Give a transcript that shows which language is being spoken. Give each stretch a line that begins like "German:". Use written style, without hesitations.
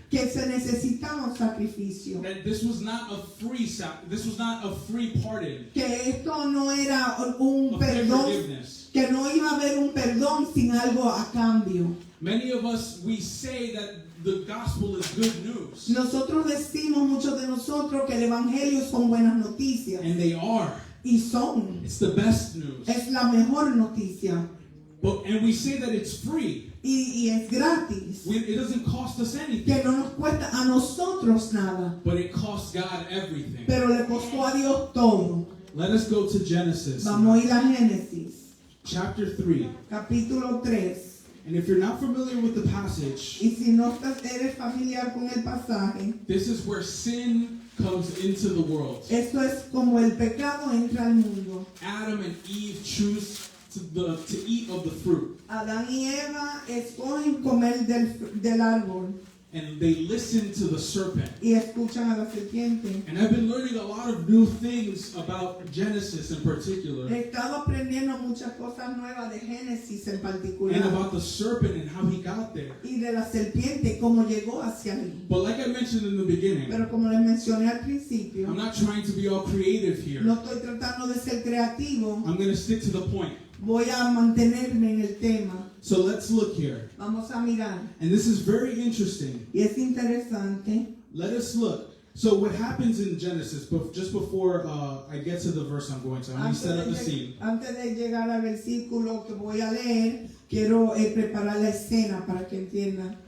Spanish: que se necesitaba un sacrificio.
English: That this was not a free pardon,
Spanish: Que esto no era un
English: of
Spanish: perdón,
English: forgiveness.
Spanish: que no iba a haber un perdón sin algo a cambio.
English: Many of us, we say that the gospel is good news.
Spanish: Nosotros decimos, muchos de nosotros, que el Evangelio son buenas noticias.
English: And they are.
Spanish: Y son.
English: It's the best news.
Spanish: Es la mejor noticia.
English: And we say that it's free.
Spanish: Y es gratis.
English: It doesn't cost us anything.
Spanish: Que no nos cuesta a nosotros nada.
English: But it costs God everything.
Spanish: Pero le costó a Dios todo.
English: Let us go to Genesis.
Spanish: Vamos a ir a Génesis.
English: Chapter 3.
Spanish: Capítulo 3.
English: And if you're not familiar with the passage,
Spanish: Y si no eres familiar con el pasaje,
English: this is where sin comes into the world.
Spanish: esto es como el pecado entra al mundo.
English: Adam and Eve choose to eat of the fruit.
Spanish: Adán y Eva escogen comer del árbol
English: And they listen to the serpent.
Spanish: y escuchan a la serpiente.
English: And I've been learning a lot of new things about Genesis in particular.
Spanish: He estado aprendiendo muchas cosas nuevas de Génesis en
English: And
Spanish: particular.
English: about the serpent and how he got there.
Spanish: Y de la serpiente, cómo llegó hacia ahí.
English: But like I mentioned in the beginning,
Spanish: Pero como les mencioné al principio,
English: I'm not trying to be all creative here.
Spanish: no estoy tratando de ser creativo.
English: I'm going to stick to the point.
Spanish: Voy a mantenerme en el tema.
English: So let's look here.
Spanish: Vamos a mirar.
English: And this is very interesting.
Spanish: Y es interesante.
English: Let us look. So what happens in Genesis, but just before I get to the verse I'm going to, let me set up the scene.
Spanish: Antes de llegar al versículo que voy a leer, quiero preparar la escena para que entiendan.